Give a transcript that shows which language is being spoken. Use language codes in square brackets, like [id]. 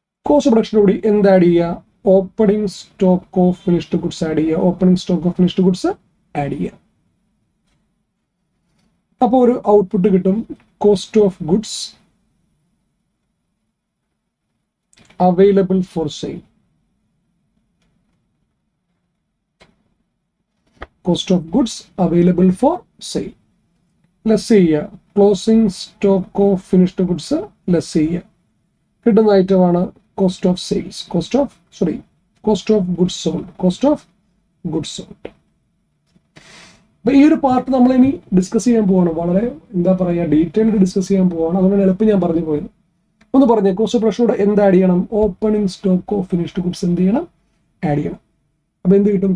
[ml] Cost of പ്രൊഡക്ഷനോട് എന്ത് add ചെയ്യുക? Opening stock of finished goods add ചെയ്യുക. Opening stock of finished goods add ചെയ്യുക. അപ്പോൾ ഒരു ഔട്ട്പുട്ട് കിട്ടും. [en] Cost of goods available for sale. Cost of goods available for sale. Let's see here. Closing stock of finished goods. Let's see here. [ml] കിട്ടുന്ന ഐറ്റമാണ് [en] Cost of sales. Cost of goods sold. Cost of goods sold. [ml] അപ്പൊ ഈ ഒരു part നമ്മൾ ഇനി discuss ചെയ്യാൻ പോവാണ്. വളരെ എന്താ പറയുക, ഡീറ്റെയിൽഡ് ഡിസ്കസ് ചെയ്യാൻ പോവാണ്. അതുകൊണ്ട് എളുപ്പം ഞാൻ പറഞ്ഞു പോയത്. ഒന്ന് പറഞ്ഞേ, കോസ്റ്റ് ഓഫ് പ്രൊഡക്ഷനോട് എന്ത് ആഡ് ചെയ്യണം? Opening stock of finished goods എന്ത് ചെയ്യണം? ആഡ് ചെയ്യണം. അപ്പൊ എന്ത് കിട്ടും?